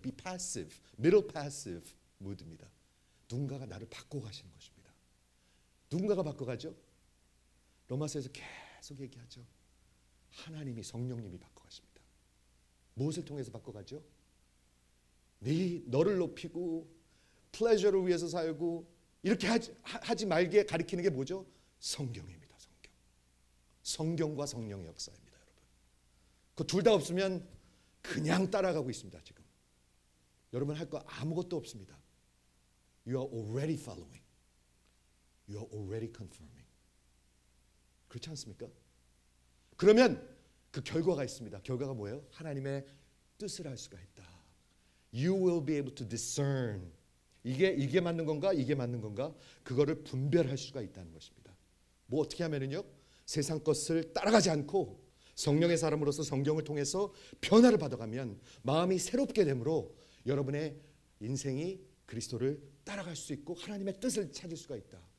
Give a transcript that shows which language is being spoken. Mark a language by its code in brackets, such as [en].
[en] Be passive, middle passive mood입니다. [ko] 누군가가 나를 바꿔가시는 것입니다. 누군가가 바꿔가죠? 로마서에서 계속 얘기하죠. 하나님이 성령님이 바꿔가십니다. 무엇을 통해서 바꿔가죠? 너를 높이고 플레저를 위해서 살고 이렇게 하지 말게 가리키는 게 뭐죠? 성경입니다. 성경과 성령의 역사입니다, 여러분. 그 둘 다 없으면 그냥 따라가고 있습니다, 지금. 여러분 할 거 아무것도 없습니다. [en] You are already following. You are already confirming. [ko] 그렇지 않습니까? 그러면 그 결과가 있습니다. 결과가 뭐예요? 하나님의 뜻을 알 수가 있다. [en] You will be able to discern. [ko] 이게 맞는 건가? 이게 맞는 건가? 그거를 분별할 수가 있다는 것입니다. 뭐 어떻게 하면은요? 세상 것을 따라가지 않고 성령의 사람으로서 성경을 통해서 변화를 받아가면 마음이 새롭게 되므로 여러분의 인생이 그리스도를 따라갈 수 있고 하나님의 뜻을 찾을 수가 있다.